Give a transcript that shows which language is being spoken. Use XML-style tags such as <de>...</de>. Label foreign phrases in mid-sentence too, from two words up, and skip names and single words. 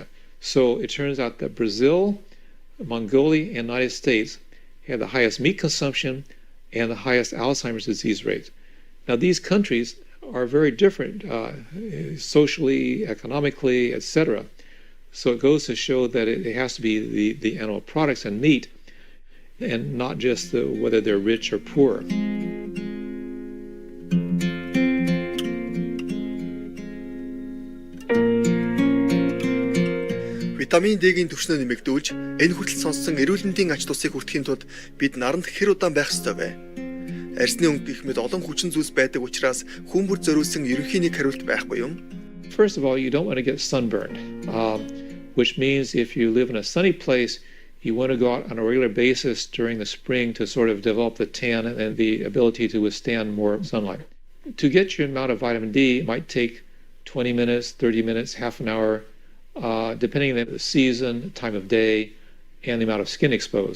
<en>So it turns out that Brazil, Mongolia, and the United States had the highest meat consumption and the highest Alzheimer's disease rates. Now these countries are very different socially, economically, etc. So it goes to show that it has to be the animal products and meat and not just whether they're rich or poor.</en> <mn>Витамин D-гийн түвшнээ нэмэгдүүлж, энэ хүртэл сонссон эрүүл мэндийн ач тусыг хүртэхийн тулд бид наранд хэр удаан байх ёстой вэ? Арсны өнгө гэх мэт олон хүчин зүйлс байдаг учраас хүн бүр зориулсан ерөнхий нэг хариулт байхгүй юм.</mn> <en>First of all, you don't want to get sunburned, which means if you live in a sunny place, you want to go out on a regular basis during the spring to sort of develop the tan and the ability to withstand more sunlight. To get your amount of vitamin D, it might take 20 minutes, 30 minutes, half an hour, depending on the season, time of day, and the amount of skin exposed.</en>